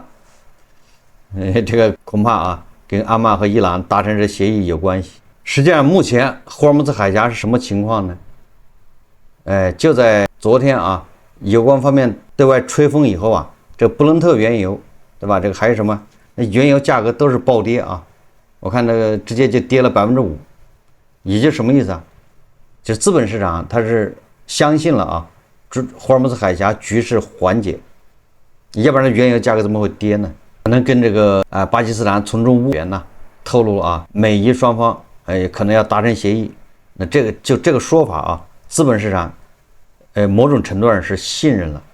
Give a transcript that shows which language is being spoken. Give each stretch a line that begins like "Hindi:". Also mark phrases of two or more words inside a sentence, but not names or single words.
Chinese: 這個恐怕啊跟阿曼和伊朗達成這協議有關係。實際上目前霍爾木茲海峽是什麼情況呢？就在昨天啊，有關方面對外吹風以後啊，這布倫特原油對吧？这個還有什麼？那原油價格都是暴跌啊，我看那個直接就跌了5%。也就什麼意思啊？就是資本市場它是相信了啊，霍爾木茲海峽局勢緩解，要不然原油價格怎麼會跌呢？可能跟這個巴基斯坦從中物源呢透露了啊，美伊雙方可能要達成協議。那這個說法啊，資本市場某種程度上是信任了。